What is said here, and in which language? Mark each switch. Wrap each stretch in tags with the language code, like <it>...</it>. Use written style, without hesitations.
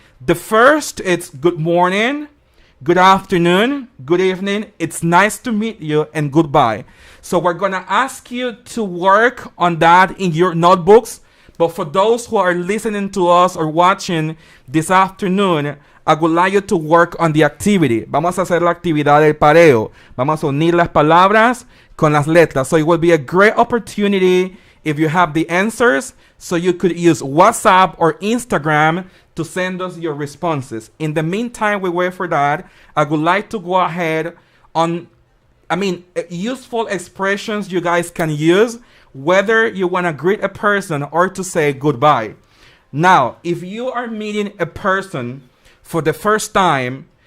<en>The first, it's good morning, good afternoon, good evening. It's nice to meet you, and goodbye. So we're going to ask you to work on that in your notebooks. But for those who are listening to us or watching this afternoon, I would like you to work on the activity.</en> <es>Vamos a hacer la actividad del pareo. Vamos a unir las palabras con las letras.</es> <en>So it will be a great opportunity if you have the answers, so you could use WhatsApp or Instagram to send us your responses. In the meantime, we wait for that. I would like to go ahead on, useful expressions you guys can use, whether you want to greet a person or to say goodbye. Now, if you are meeting a person for the first time,</en>